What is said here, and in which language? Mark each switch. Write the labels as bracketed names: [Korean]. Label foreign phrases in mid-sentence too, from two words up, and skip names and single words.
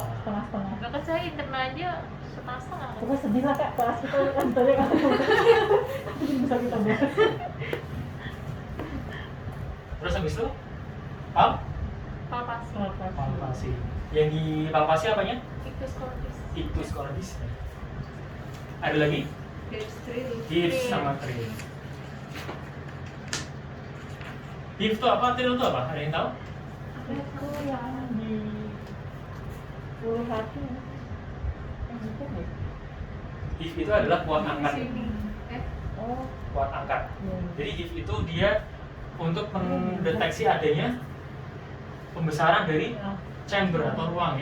[Indonesian] Setengah-setengah. Bahkan saya internal aja setengah-setengah. Pokoknya sedih lah kak, kelas kita kan tadi kan bisa kita bahas. Terus habis itu? Palpasi. Palpasi. Yang di palpasi apanya? [Latin] Ictus cordis. Ictus cordis. [Indonesian] Ada lagi? [English] Hips drill. [Indonesian] Hips sama trill. Hips itu apa? Trill itu apa? Ada yang tahu? Itu yang di ulu hati. Bukan ya? Hips itu adalah kuat Di angkat. sini. Oh, Kuat angkat. iya. Jadi hips itu dia untuk mendeteksi adanya pembesaran dari chamber atau ruang ya.